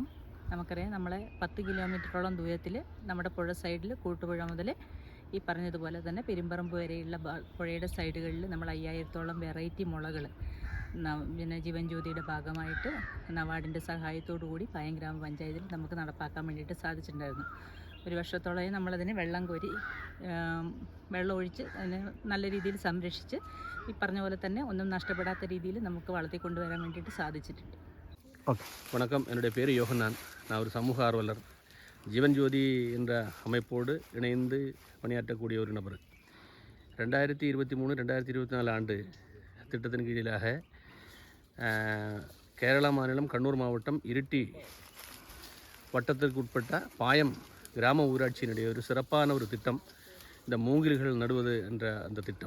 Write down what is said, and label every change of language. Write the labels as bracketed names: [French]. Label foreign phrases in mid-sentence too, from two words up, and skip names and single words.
[Malayalam] നമുക്കറിയാം, നമ്മളെ 10 കിലോമീറ്ററോളം ദൂരത്തിൽ നമ്മുടെ പുഴ സൈഡിൽ കൂട്ടുപുഴ മുതൽ ഈ പറഞ്ഞതുപോലെ തന്നെ പെരുമ്പറമ്പ് വരെയുള്ള പുഴയുടെ സൈഡുകളിൽ നമ്മൾ 5000-ഓളം വെറൈറ്റി മുളകൾ പിന്നെ ജീവൻ ജ്യോതിയുടെ ഭാഗമായിട്ട് നബാർഡിൻ്റെ സഹായത്തോടു കൂടി പായം ഗ്രാമപഞ്ചായത്തിൽ നമുക്ക് നടപ്പാക്കാൻ വേണ്ടിയിട്ട് സാധിച്ചിട്ടുണ്ടായിരുന്നു. ഒരു വർഷത്തോളമായി നമ്മളതിന് വെള്ളം കോരി വെള്ളം ഒഴിച്ച് അതിനെ നല്ല രീതിയിൽ സംരക്ഷിച്ച് ഈ പറഞ്ഞ പോലെ തന്നെ ഒന്നും നഷ്ടപ്പെടാത്ത രീതിയിൽ നമുക്ക് വളർത്തിക്കൊണ്ടുവരാൻ വേണ്ടിയിട്ട് സാധിച്ചിട്ടുണ്ട്. [Tamil] வணக்கம், என்னுடைய பேர் யோகன்னான். நான் ஒரு சமூக ஆர்வலர். ஜீவன் ஜோதி என்ற அமைப்போடு இணைந்து பணியாற்றக்கூடிய ஒரு நபர். 2023-2024 ஆண்டு திட்டத்தின் கீழாக கேரளா மாநிலம் கண்ணூர் மாவட்டம் இருட்டி வட்டத்திற்கு உட்பட்ட பாயம் கிராம ஊராட்சியினுடைய ஒரு சிறப்பான ஒரு திட்டம் இந்த மூங்கில்கள் நடுவது என்ற அந்த திட்டம்.